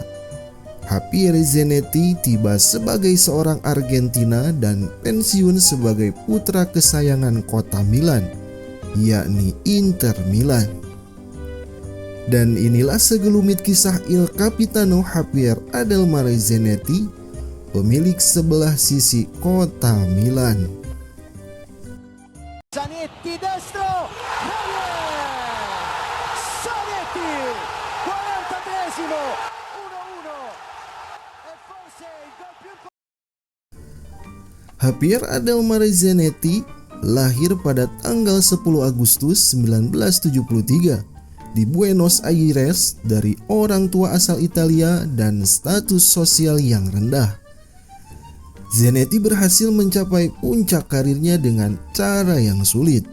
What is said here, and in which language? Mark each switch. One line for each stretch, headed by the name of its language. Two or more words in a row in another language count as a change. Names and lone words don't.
Indonesian: Javier Zanetti tiba sebagai seorang Argentina dan pensiun sebagai putra kesayangan kota Milan, yakni Inter Milan. Dan inilah segelumit kisah Il Capitano Javier Adelmar Zanetti, pemilik sebelah sisi kota Milan.
Italian: Zanetti destro, Zanetti, 43esimo, 1-1, e forse il gol più
Indonesian: Javier Adelmar Zanetti lahir pada tanggal 10 Agustus 1973 di Buenos Aires dari orang tua asal Italia dan status sosial yang rendah. Zanetti berhasil mencapai puncak karirnya dengan cara yang sulit.